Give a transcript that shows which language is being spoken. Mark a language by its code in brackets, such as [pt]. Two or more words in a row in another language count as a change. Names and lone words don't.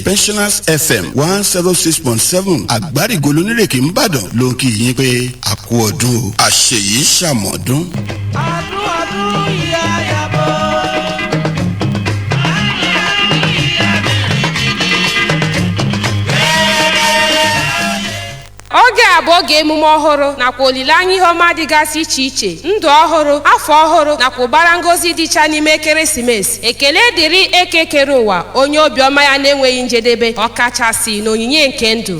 [yo] Pensioners FM 106.7 àgbárígo lónírèké ńbàdàn ló ń kí yín pé a kú ọdún o àṣeyìí ṣàmọ̀dún. Adún ìyá yàbọ̀. [ig] oge a bụ oge emume ọhụrụ nakwa olileanya ihe ọma dịgasị iche iche, ndụ ọhụrụ, afọ ọhụrụ nakwa ụbara ngozi dịcha n'ime ekeresimesi. Ekele dịrị eke kere ụwa, onye obiọma ya na-enweghị njedebe, ọkachasị n'onyinye nke ndụ.